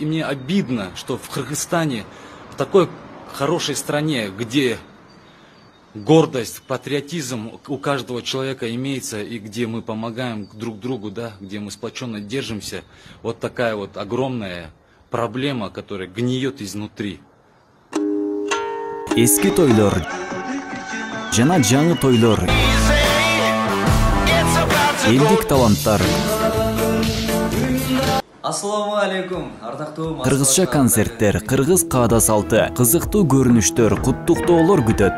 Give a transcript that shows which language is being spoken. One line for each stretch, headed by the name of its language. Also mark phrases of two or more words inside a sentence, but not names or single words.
Russian: И мне обидно, что в Кыргызстане, в такой хорошей стране, где гордость, патриотизм у каждого человека имеется, и где мы помогаем друг другу, да, где мы сплоченно держимся, вот такая вот огромная проблема, которая гниет изнутри.
Kyrgyz: Эски тойлор жана жаңы тойлор, элдик таланттар,
Arabic: السلام عليكم, ардактуу
Kyrgyz: кыргызча концерттер, кыргыз каада салты, кызыктуу көрүнүштөр, куттуктоолор күтөт.